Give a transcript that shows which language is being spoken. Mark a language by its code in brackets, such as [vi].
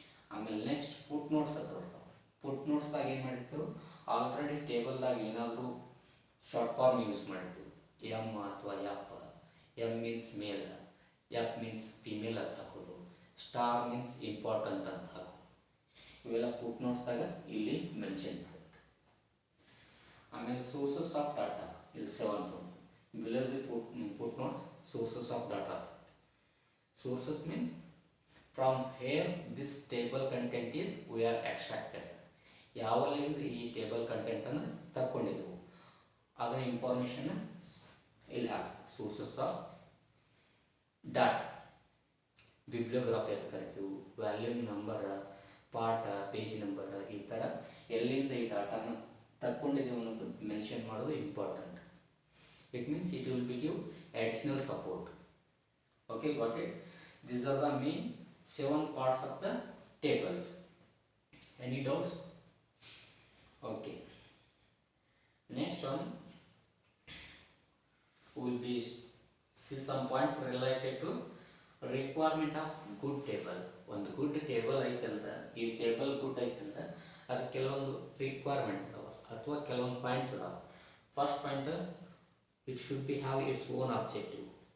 [kn] ಆಮೇಲೆ next foot notes ಅಂತ ಬರ್ತಾವೆ. ಫುಟ್ ನೋಟ್ಸ್ದಾಗ ಏನು ಮಾಡಿರ್ತೀವಿ, ಆಲ್ರೆಡಿ ಟೇಬಲ್ದಾಗ ಏನಾದರೂ ಶಾರ್ಟ್ ಫಾರ್ಮ್ ಯೂಸ್ ಮಾಡಿರ್ತೀವಿ, ಎಮ್ ಅಥವಾ ಎಫ್. ಎಮ್ ಮೀನ್ಸ್ ಮೇಲ್, ಎಫ್ ಮೀನ್ಸ್ ಫಿಮೇಲ್ ಅಂತ ಹಾಕೋದು, ಸ್ಟಾರ್ ಮೀನ್ಸ್ ಇಂಪಾರ್ಟೆಂಟ್ ಅಂತ ಹಾಕೋದು. ಇವೆಲ್ಲ ಫುಟ್ ನೋಟ್ಸ್ದಾಗ ಇಲ್ಲಿ ಮೆನ್ಷನ್ ಮಾಡಿ. ಆಮೇಲೆ ಸೋರ್ಸಸ್ ಆಫ್ ಡಾಟಾ, ಇಲ್ಲಿ 7th one. [en] Below the footnotes, sources of data. Sources means from here this table content is we are extracted. [kn] ಯಾವಲ್ಲಿಂದ ಈ ಟೇಬಲ್ ಕಂಟೆಂಟ್ ಅನ್ನು ತಕ್ಕೊಂಡಿದ್ದೆವು ಅದರ ಇನ್ಫಾರ್ಮೇಷನ್ ಇಲ್ಲಿ ಹಾಕಿ. ಸೋರ್ಸಸ್ ಆಫ್ ಡಾಟಾ, ಬಿಬ್ಲಿಯೋಗ್ರಾಫಿ ಅಂತ ಕರಿತೀವಿ, volume number, part, page number, ಈ ಥರ ಎಲ್ಲಿಂದ ಈ ಡಾಟಾನ ತಕ್ಕೊಂಡಿದ್ದೀವಿ ಅನ್ನೋದು ಮೆನ್ಷನ್ ಮಾಡೋದು important. [en] It means it will be give additional support. Okay, got it? These are the main 7 parts of the tables. Any doubts? Okay. Next one, we will be see some points related to requirement of good table. [kn] ಒಂದು good table ಐತಂದ್ರೆ, ಈ table good ಐತಂದ್ರೆ ಅದಕ್ಕೆ ಕೆಲವೊಂದು requirement ಅದಾವ ಅಥವಾ ಕೆಲವೊಂದು points ಅದಾವ. [en] First point, it should be have its own objective.